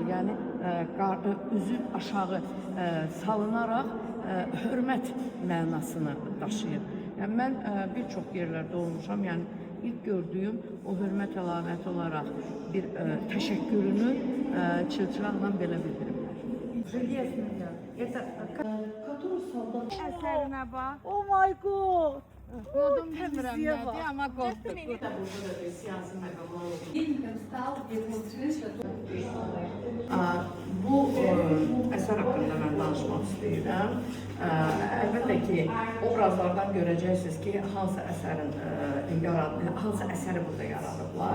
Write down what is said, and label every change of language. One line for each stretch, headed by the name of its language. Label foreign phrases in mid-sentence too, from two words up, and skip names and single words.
Azerbaijani: Yəni üzü aşağı salınaraq hörmət mənasını daşıyır. Yəni mən bir çox yerlərdə olmuşam. Yəni ilk gördüyüm o hörmət əlaməti olaraq bir təşəkkürünü çilçıraqla belə bildirirlər. Əsərinə bax.
English: Oh my god!
Azerbaijani: Qodum bilmirəm nədir, amma qoddur. Bu əsər haqqında mən danışmaq istəyirəm. Əlbəttə ki, obrazlardan görəcəksiniz ki, hansı əsəri burada yaradıblar.